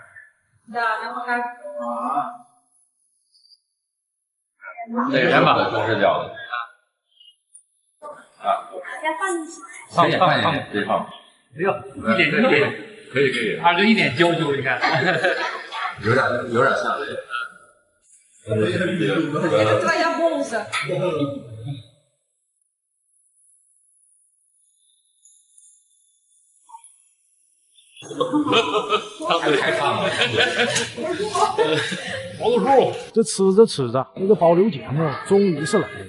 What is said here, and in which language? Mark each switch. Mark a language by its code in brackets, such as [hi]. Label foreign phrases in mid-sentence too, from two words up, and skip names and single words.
[zh] 这个是吧？中式饺子。啊。放进去，可以放。没有，一点就点。可以。二哥一点娇羞，你看。有点像这个。 [ru] Это твоя бонуса. [zh] 太胖了。这吃着吃着，这个保留节目终于是来了。